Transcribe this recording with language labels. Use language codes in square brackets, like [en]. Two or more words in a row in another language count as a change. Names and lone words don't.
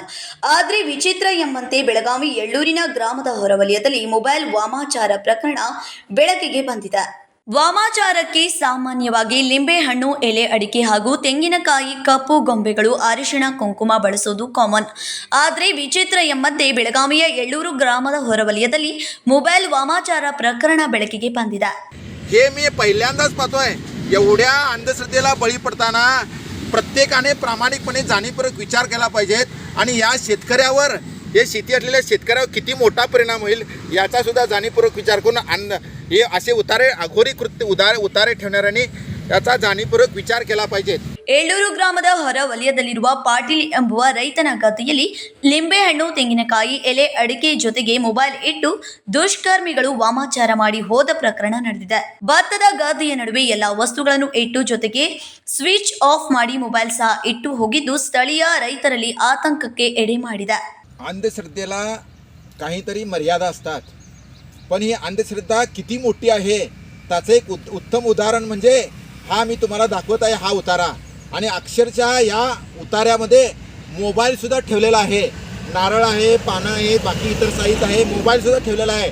[kn] ಆದ್ರೆ ವಿಚಿತ್ರ ಎಂಬಂತೆ ಬೆಳಗಾವಿ ಎಳ್ಳೂರಿನ ಗ್ರಾಮದ ಹೊರವಲಯದಲ್ಲಿ ಮೊಬೈಲ್ ವಾಮಾಚಾರ ಪ್ರಕರಣ ಬೆಳಕಿಗೆ ಬಂದಿದೆ. ವಾಮಾಚಾರಕ್ಕೆ ಸಾಮಾನ್ಯವಾಗಿ ಲಿಂಬೆಹಣ್ಣು, ಎಲೆ ಅಡಿಕೆ ಹಾಗೂ ತೆಂಗಿನಕಾಯಿ, ಕಪ್ಪು ಗೊಂಬೆಗಳು, ಅರಿಶಿಣ ಕುಂಕುಮ ಬಳಸೋದು ಕಾಮನ್. ಆದರೆ विचित्र ಎಂಬಂತೆ ಬೆಳಗಾವಿಯ ಎಳ್ಳೂರು ಗ್ರಾಮದ ಹೊರವಲಯದಲ್ಲಿ ಮೊಬೈಲ್ ವಾಮಾಚಾರ ಪ್ರಕರಣ ಬೆಳಕಿಗೆ ಬಂದಿದೆ. [mr] हे मी पहिल्यांदाच पाहतोय. एवढ्या अंधश्रद्धेला बळी पडताना प्रत्येकाने प्रामाणिकपणे जाणीवपूर्वक विचार केला पाहिजेत आणि या शेतकऱ्यावर, हे शेती असलेल्या शेतकऱ्यावर किती मोठा परिणाम होईल याचा सुद्धा जाणीवपूर्वक विचार करून हे असे अघोरी कृत्य उतारे ठेवणाऱ्यांनी याचा जाणीवपूर्वक विचार केला पाहिजे. [kn] ಎಳ್ಳೂರು ಗ್ರಾಮದ ಹೊರ ವಲಯದಲ್ಲಿರುವ ಪಾಟೀಲ್ ಎಂಬುವ ರೈತನ ಗದ್ದೆಯಲ್ಲಿ ಲಿಂಬೆಹಣ್ಣು, ತೆಂಗಿನಕಾಯಿ, ಎಲೆ ಅಡಿಕೆ ಜೊತೆಗೆ ಮೊಬೈಲ್ ಇಟ್ಟು ದುಷ್ಕರ್ಮಿಗಳು ವಾಮಾಚಾರ ಮಾಡಿ ಹೋದ ಪ್ರಕರಣ ನಡೆದಿದೆ. ಭತ್ತದ ಗದ್ದೆಯ ನಡುವೆ ಎಲ್ಲಾ ವಸ್ತುಗಳನ್ನು ಇಟ್ಟು ಜೊತೆಗೆ ಸ್ವಿಚ್ ಆಫ್ ಮಾಡಿ ಮೊಬೈಲ್ ಸಹ ಇಟ್ಟು ಹೋಗಿದ್ದು ಸ್ಥಳೀಯ ರೈತರಲ್ಲಿ ಆತಂಕಕ್ಕೆ ಎಡೆ ಮಾಡಿದೆ. [mr] अंधश्रद्धेला काहीतरी मर्यादा असतात, पण ही अंधश्रद्धा किती मोठी आहे त्याचं एक उत्तम उदाहरण म्हणजे हा मी तुम्हाला दाखवत आहे, हा उतारा. आणि अक्षरशः या उतार्यामध्ये मोबाईलसुद्धा ठेवलेला आहे, नारळ आहे, पानं आहे, बाकी इतर साहित्य आहे, मोबाईलसुद्धा ठेवलेला आहे.